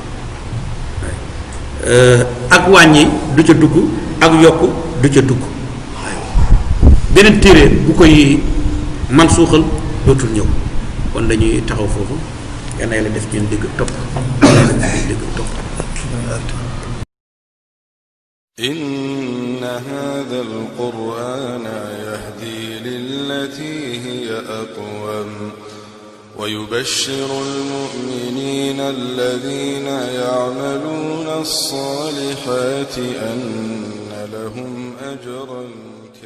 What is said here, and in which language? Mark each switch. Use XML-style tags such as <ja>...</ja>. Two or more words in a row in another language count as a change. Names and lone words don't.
<wo>ak wàññi du ca dugg ak yokk du ca dugg beneen téere bu koy man suuxal dootul ñëw kon dañuy taxaw foofu yal na yàlla def ñun dégg topp dégg topp</wo> <ar>إن هذا القرآن يهدي للتي هي أقوم ويبشر المؤمنين الذين يعملون الصالحات أن لهم أجرا</ar>